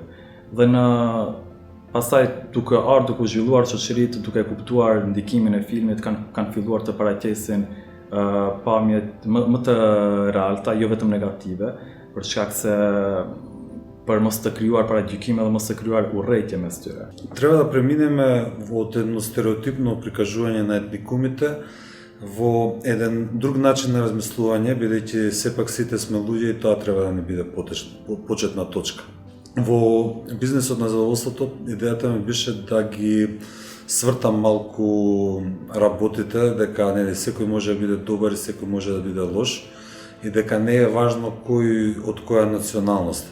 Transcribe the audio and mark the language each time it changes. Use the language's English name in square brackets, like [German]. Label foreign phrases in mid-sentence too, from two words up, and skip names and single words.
[Albanian] Dhe në pastaj duke ardhur duke zhvilluar shoqëritë, duke kuptuar ndikimin e filmit, kanë filluar të paraqesin pamje më të realta, jo vetëm negative, për shkak se për mos të krijuar paragjykime dhe mos të krijuar urrëtie mes tyre. [Macedonian] Треба да преминеме од едно стереотипно прикажување на етникумите во еден друг начин на размислување, бидејќи сепак сите сме луѓе и тоа треба да не биде почетна точка. Во бизнесот на задоволството идејата ми беше да ги свртам малку работите, дека нели секој може да биде добар и секој може да биде лош и дека не е важно кој од која националност.